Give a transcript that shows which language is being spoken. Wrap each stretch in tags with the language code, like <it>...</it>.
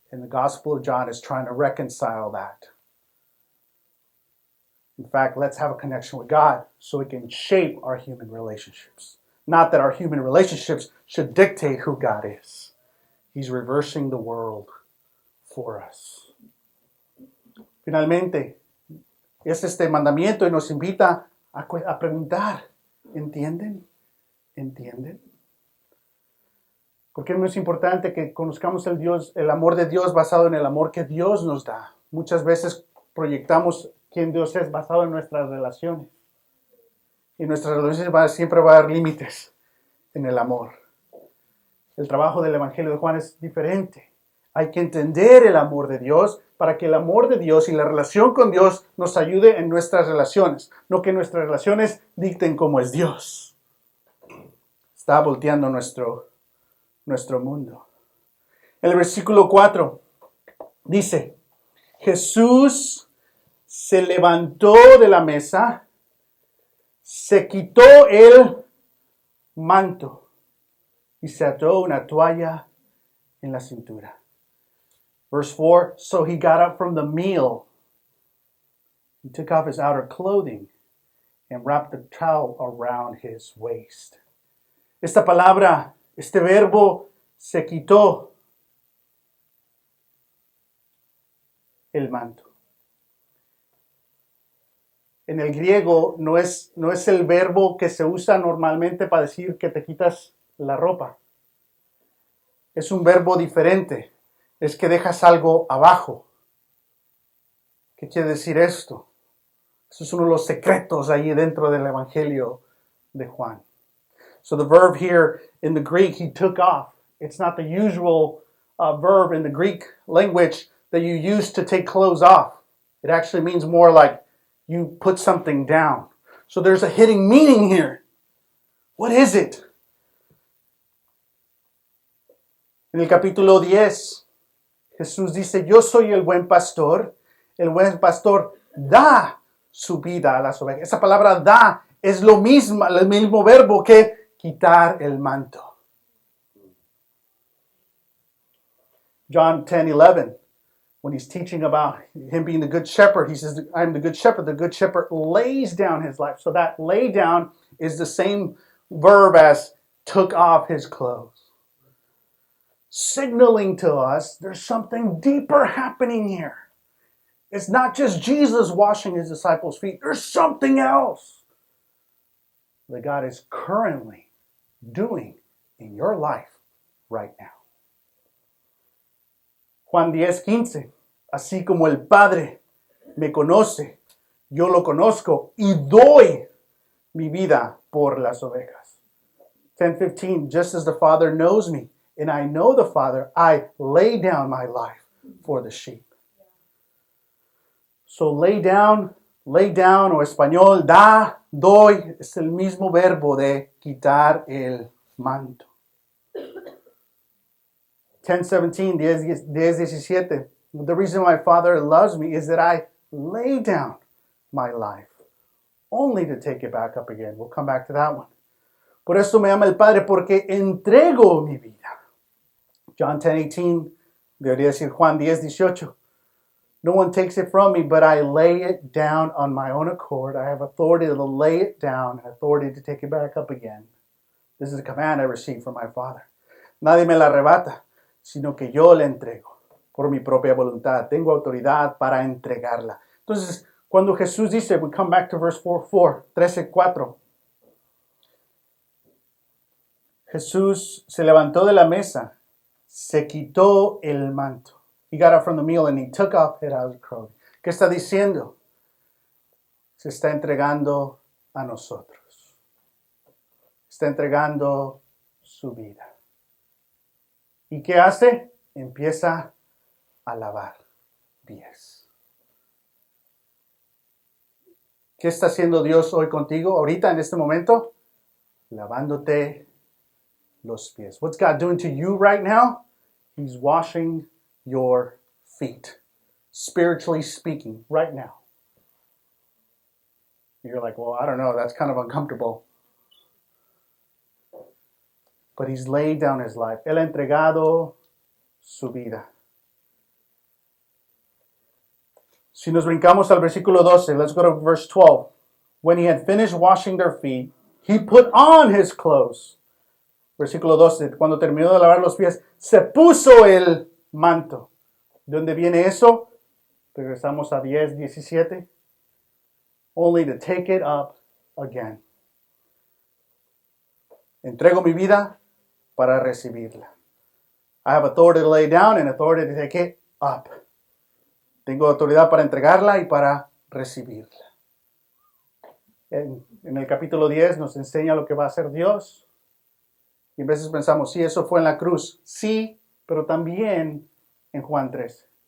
<en>And the Gospel of John is trying to reconcile that. In fact, let's have a connection with God so it can shape our human relationships. Not that our human relationships should dictate who God is. He's reversing the world for us.</en> <es>Finalmente, es este mandamiento y nos invita a preguntar, ¿entienden? ¿Entienden? Porque es muy importante que conozcamos el amor de Dios basado en el amor que Dios nos da. Muchas veces proyectamos quién Dios es basado en nuestras relaciones. Y nuestras relaciones siempre va a haber límites en el amor. El trabajo del Evangelio de Juan es diferente. Hay que entender el amor de Dios para que el amor de Dios y la relación con Dios nos ayude en nuestras relaciones, no que nuestras relaciones dicten cómo es Dios. Está volteando nuestro mundo. En el versículo 4 dice, Jesús se levantó de la mesa, se quitó el manto y se ató una toalla en la cintura.</es> <en>Verse 4, so he got up from the meal. He took off his outer clothing and wrapped the towel around his waist.</en> <es>Esta palabra, este verbo, se quitó el manto. En el griego no es el verbo que se usa normalmente para decir que te quitas la ropa. Es un verbo diferente. Es que dejas algo abajo. ¿Qué quiere decir esto? Eso es uno de los secretos ahí dentro del Evangelio de Juan.</es> <en>So the verb here in the Greek, he took off. It's not the usual verb in the Greek language that you use to take clothes off. It actually means more like you put something down. So there's a hidden meaning here. What is it?</en> <es>En el capítulo 10, Jesús dice, yo soy el buen pastor. El buen pastor da su vida a las ovejas. Esa palabra da es el mismo verbo que quitar el manto.</es> <en>John 10:11, when he's teaching about him being the good shepherd, he says, I'm the good shepherd. The good shepherd lays down his life. So that lay down is the same verb as took off his clothes. Signaling to us there's something deeper happening here. It's not just Jesus washing his disciples' feet. There's something else that God is currently doing in your life right now.</en> <es>Juan 10:15, así como el Padre me conoce, yo lo conozco y doy mi vida por las ovejas.</es> <en>10:15, just as the Father knows me, and I know the Father, I lay down my life for the sheep. So lay down,</en> <es>o español, da, doy, es el mismo verbo de quitar el manto.</es> <en>10:17, 10:17, the reason my Father loves me is that I lay down my life, only to take it back up again. We'll come back to that one.</en> <es>Por eso me ama el Padre, porque entrego mi vida. John 10:18, debería decir Juan 10:18.</es> <en>No one takes it from me, but I lay it down on my own accord. I have authority to lay it down and authority to take it back up again. This is a command I received from my Father.</en> <es>Nadie me la arrebata, sino que yo la entrego por mi propia voluntad. Tengo autoridad para entregarla. Entonces, cuando Jesús dice,</es> <en>we come back to verse 13:4.</en> <es>Jesús se levantó de la mesa, se quitó el manto.</es> <en>He got up from the meal and he took off his outer clothing.</en> <es>¿Qué está diciendo? Se está entregando a nosotros. Está entregando su vida. ¿Y qué hace? Empieza a lavar pies. ¿Qué está haciendo Dios hoy contigo, ahorita, en este momento? Lavándote los pies.</es> <en>What's God doing to you right now? He's washing your feet, spiritually speaking, right now. You're like, well, I don't know, that's kind of uncomfortable. But he's laid down his life.</en> <es>Él ha entregado su vida. Si nos brincamos al versículo 12,</es> <en>let's go to verse 12. When he had finished washing their feet, He put on his clothes.</en> <es>Versículo 12, cuando terminó de lavar los pies, se puso el manto. ¿De dónde viene eso? Regresamos a 10:17.</es> <en>Only to take it up again.</en> <es>Entrego mi vida para recibirla.</es> <en>I have authority to lay down and authority to take it up.</en> <es>Tengo autoridad para entregarla y para recibirla. En el capítulo 10 nos enseña lo que va a hacer Dios. Y a veces pensamos, sí, eso fue en la cruz. Sí, pero también en Juan 13.</es>